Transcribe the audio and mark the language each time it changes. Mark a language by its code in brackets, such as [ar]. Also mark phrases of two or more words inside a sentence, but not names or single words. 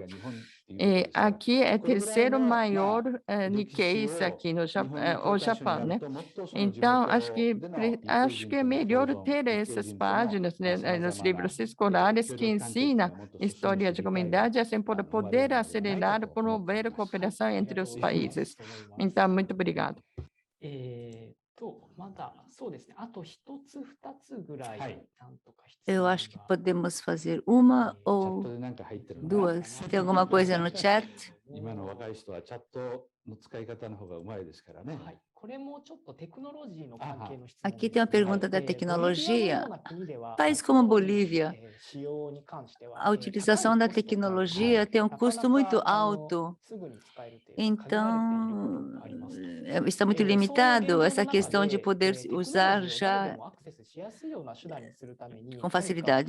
[pt] Aqui é o terceiro maior Nikkeis aqui no Japão, né? Então, acho que é melhor ter essas páginas, né, nos livros escolares que ensinam história de comunidade, assim, para poder acelerar, promover a cooperação entre os países. Então, muito obrigado. [ja] まだそうですね。あと一つ二つぐらいなんとか質問 [pt] Eu acho que podemos fazer uma ou duas. Tem alguma coisa no chat? [ja] 今の若い人はチャットの使い方の方がうまいですからね。はい。これもちょっとテクノロジーの関係の質問 [pt] Aqui tem uma pergunta da tecnologia. Países como Bolívia, a utilização da tecnologia tem um custo muito alto. Então, está muito limitado essa questão de poder usar já com facilidade.